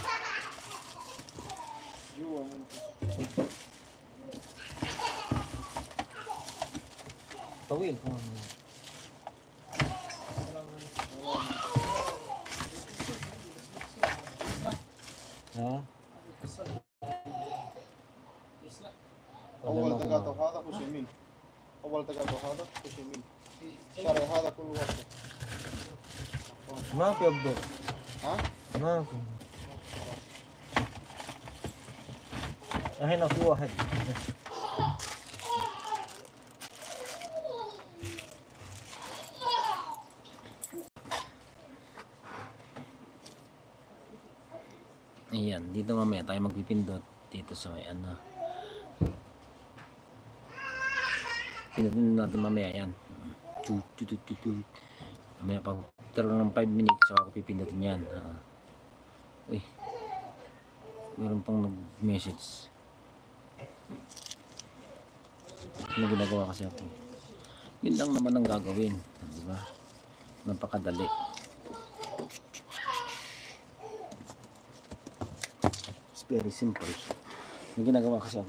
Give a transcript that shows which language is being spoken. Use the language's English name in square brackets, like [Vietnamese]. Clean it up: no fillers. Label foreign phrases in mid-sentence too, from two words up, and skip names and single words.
[Filipino] Tawil kung ano. Ha? [Arabic] أول تقاطع هذا خش يمين. أول تقاطع هذا خش يمين. شارع هذا كله وسط. ما في أبدو. ها؟ ما في. هنا في واحد. [Filipino] Ayan, dito mamaya tayo magpipindot dito sa may pindutin natin mamaya yan. Mamaya pag ng 5 minutes so ako pipindutin yan. Uy, meron pang nag-message. Ano ginagawa kasi ako? Yun lang naman ang gagawin, di ba? Napakadali. [English] It's very simple. [Filipino] May ginagawa kasi ako.